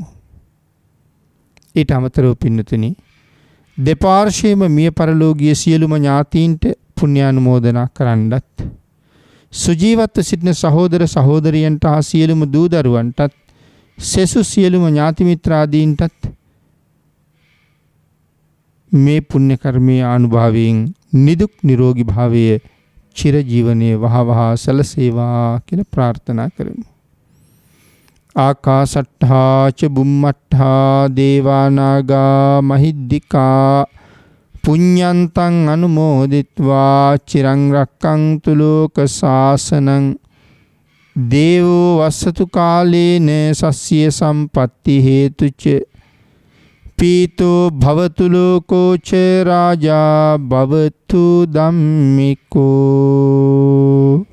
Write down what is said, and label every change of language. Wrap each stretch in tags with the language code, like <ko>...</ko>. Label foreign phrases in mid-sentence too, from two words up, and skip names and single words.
<si>ඊට අමතරව පින්නතුනි දෙපාර්ශ්වයේම මිය පරලෝකීය සියලුම ඥාතීන්ට පුණ්‍යානුමෝදනා කරන්නත් සුජීවත්ව සිටින සහෝදර සහෝදරියන්ට හා සියලුම දූ දරුවන්ටත් සෙසු සියලුම ඥාති මිත්‍රාදීන්ටත් මේ පුණ්‍ය කර්මයේ අනුභවයෙන් නිදුක් නිරෝගී භාවයේ චිර ජීවනයේ වහවහ සැලසේවා කියලා ප්‍රාර්ථනා කරමු.</si> <pi>ආකාසට්ඨා ච බුම්මට්ඨා දේවානාගා මහිද්దికා පුඤ්ඤන්තං අනුමෝදිත්වා චිරං රක්ඛන්තු ලෝක සාසනං දේවෝ වස්සතු කාලේන සස්ය සම්පatti හේතුච පීතෝ භවතු ලෝකෝ ච රාජා භවතු ධම්මිකෝ</pi>